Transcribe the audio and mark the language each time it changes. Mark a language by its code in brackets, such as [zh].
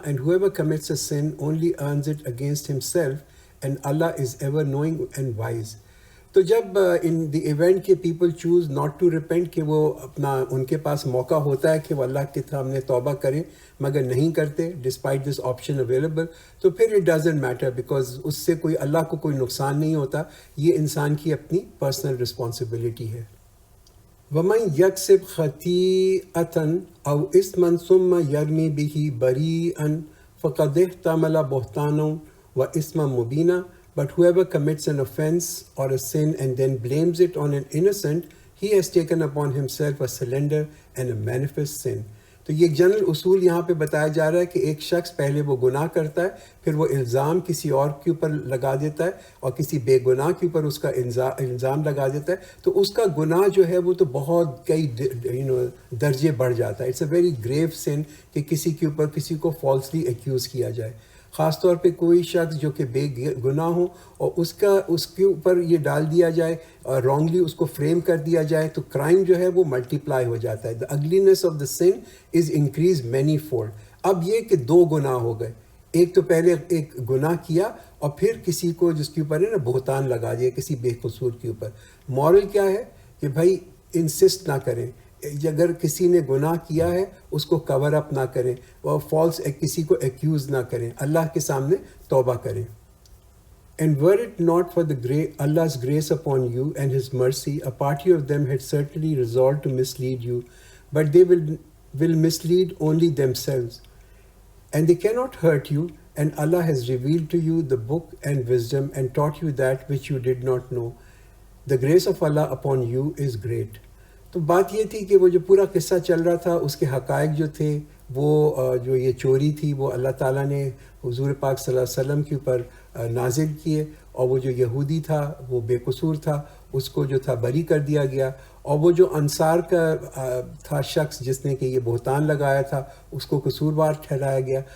[en] And whoever commits a sin only earns it against himself, and Allah is ever knowing and wise. [ur] تو جب [en] in the event کے people choose not to repent, [ur] کہ وہ اپنا ان کے پاس موقع ہوتا ہے کہ وہ اللہ کے سامنے توبہ کریں مگر نہیں کرتے [en] despite this option available, [ur] تو پھر [en] it doesn't matter, because [ur] اس سے کوئی اللہ کو کوئی نقصان نہیں ہوتا، یہ انسان کی اپنی [en] personal responsibility [ur] ہے. [ar] وَمَن يَكْسِبْ خَطِيئَةً أَوْ إِثْمًا ثُمَّ يَرْمِ بِهِ بَرِيئًا فَقَدِ احْتَمَلَ بُهْتَانًا وَإِثْمًا مُبِينًا. [en] But whoever commits an offense or a sin and then blames it on an innocent, he has taken upon himself a slender and a manifest sin. [ur] تو یہ ایک جنرل اصول یہاں پہ بتایا جا رہا ہے کہ ایک شخص پہلے وہ گناہ کرتا ہے، پھر وہ الزام کسی اور کے اوپر لگا دیتا ہے اور کسی بے گناہ کے اوپر اس کا الزام لگا دیتا ہے، تو اس کا گناہ جو ہے وہ تو بہت کئی درجے بڑھ جاتا ہے. [en] it's a very grave sin [ur] کہ کسی کے اوپر کسی کو فالسلی ایکیوز کیا جائے، خاص طور پہ کوئی شخص جو کہ بے گناہ ہو اور اس کے اوپر یہ ڈال دیا جائے اور رانگلی اس کو فریم کر دیا جائے، تو کرائم جو ہے وہ ملٹی پلائی ہو جاتا ہے. [en] The ugliness of the sin is increase many fold. [ur] اب یہ کہ دو گناہ ہو گئے، ایک تو پہلے ایک گناہ کیا اور پھر کسی کو جس کے اوپر ہے نا بہتان لگا دیا کسی بے قصور کے اوپر. مورل کیا ہے کہ بھائی انسسٹ نہ کریں، اگر کسی نے گناہ کیا ہے اس کو کور اپ نہ کریں اور فالس کسی کو ایکیوز نہ کریں، اللہ کے سامنے توبہ کریں. [en] And were it not for Allah's grace upon you and His mercy, a party of them had certainly resolved to mislead you, but they will mislead only themselves. And they cannot hurt you, and Allah has revealed to you the book and wisdom and taught you that which you did not know. The grace of Allah upon you is great. [ur] تو بات یہ تھی کہ وہ جو پورا قصہ چل رہا تھا اس کے حقائق جو تھے وہ جو یہ چوری تھی وہ اللہ تعالیٰ نے حضور پاک صلی اللہ علیہ وسلم کے اوپر نازل کیے، اور وہ جو یہودی تھا وہ بے قصور تھا، اس کو جو تھا بری کر دیا گیا، اور وہ جو انصار کا تھا شخص جس نے کہ یہ بہتان لگایا تھا اس کو قصوروار ٹھہرایا گیا.